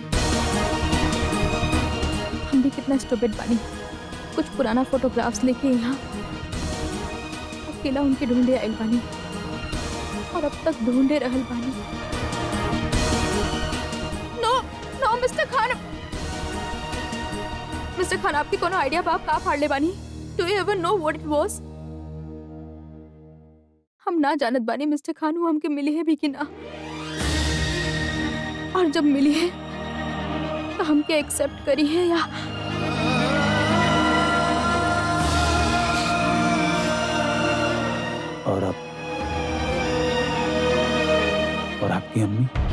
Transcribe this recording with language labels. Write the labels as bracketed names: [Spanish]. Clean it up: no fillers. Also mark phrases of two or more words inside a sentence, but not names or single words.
[Bhojpuri] हम भी कितना स्टूपिड बानी, कुछ पुराना फोटोग्राफ्स लेके यहाँ अकेला उनके ढूंढे आयल बानी और अब तक ढूंढे रहल बानी। [English] no no Mister Khan, Mister Khan, [Bhojpuri] आपकी कोनो आइडिया बा आप का फाड़ले बानी? [English] do you ever know what it was? [Bhojpuri] हम ना जानत बानी मिस्टर खान वो हमके मिली है भी कि ना, और जब मिली है तो हमके एक्सेप्ट करी है या और आप और आपकी अम्मी?